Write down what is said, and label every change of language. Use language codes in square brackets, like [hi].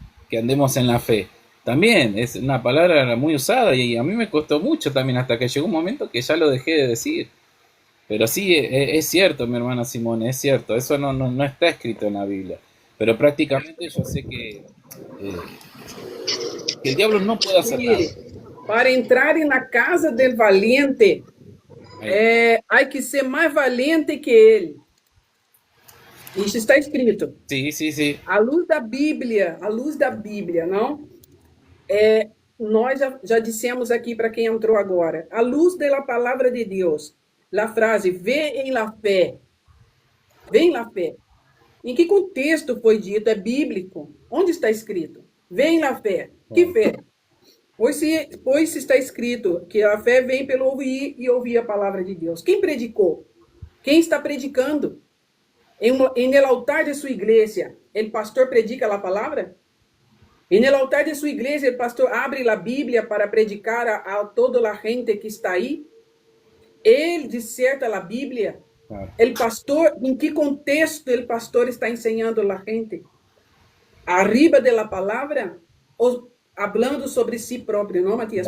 [es] Que andemos en la fe. También es una palabra muy usada y a mí me costó mucho también hasta que llegó un momento que ya lo dejé de decir. Pero sí, es cierto, mi hermana Simone, es cierto. Eso no está escrito en la Biblia. Pero prácticamente yo sé que el diablo no puede hacer nada. [pt] Para entrar na casa [es] del valiente, [pt] há que ser mais valente que ele. Isso está escrito. [es] Sí, sí, sí. [pt] À luz da Bíblia, não? Nós já dissemos aqui para quem entrou agora, à luz da palavra de Deus, a frase, vê em la fé. Vê em la fé. Em que contexto foi dito? É bíblico. Onde está escrito? Vê em la fé. Que fé? Pois se está escrito que a fé vem pelo ouvir e ouvir a palavra de Deus. Quem predicou? Quem está predicando? [es] En el altar de [pt] sua igreja, o pastor predica a palavra? [es] En el altar de su iglesia, el pastor abre la Biblia para predicar a toda la gente que está ahí. Él diserta la Biblia. Claro. El pastor, ¿en qué contexto el pastor está enseñando a la gente? Arriba de la palabra o hablando sobre sí propio, ¿no, Matías?